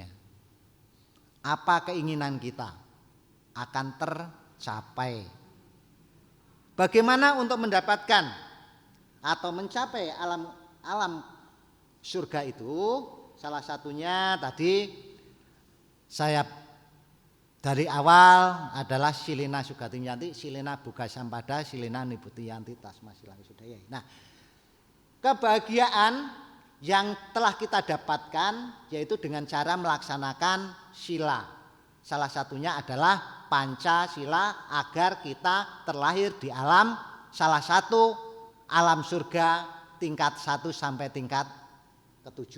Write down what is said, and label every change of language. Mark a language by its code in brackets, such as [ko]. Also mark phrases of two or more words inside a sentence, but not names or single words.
[id] Apa keinginan kita akan tercapai. Bagaimana untuk mendapatkan atau mencapai alam surga itu? Salah satunya tadi Saya dari awal adalah [pi] Silena Sugati Yanti, Silena Buka Sampada, Silena Niputi Yanti Tasma Silang Sudaya. [id] Nah, kebahagiaan yang telah kita dapatkan yaitu dengan cara melaksanakan sila. Salah satunya adalah Pancasila agar kita terlahir di alam salah satu alam surga tingkat 1 sampai tingkat ke-7.